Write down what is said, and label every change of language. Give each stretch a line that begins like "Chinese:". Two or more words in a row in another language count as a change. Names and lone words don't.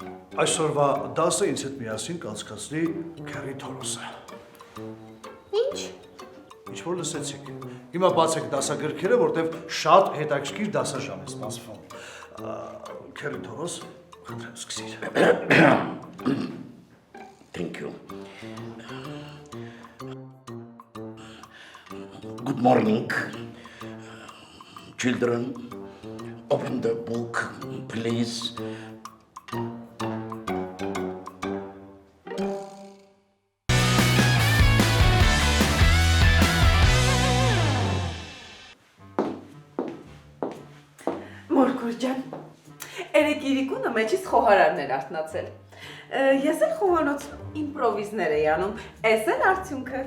Armenian: Այսօրվա դասը ինձ հետ միասին կանցկացնի Քերի Թորոսը։ Ինչ։ Ինչ որ լսեցիք։ Հիմա բացեք դասագրքերը, որտեվ շատ հետաքրքիր դասաժամ է սպասվում։ Քերի Թորոս, խնդրեմ սկսիր։
English: Thank you. Good morning. Children, open the book, please.
Armenian: Մորքուր ջան, երեք իրիկունը մեջից խոհարարներ արթնացել։ Ես էլ խոհանոցում իմպրովիզներ էի անում, էս էլ արդյունքը։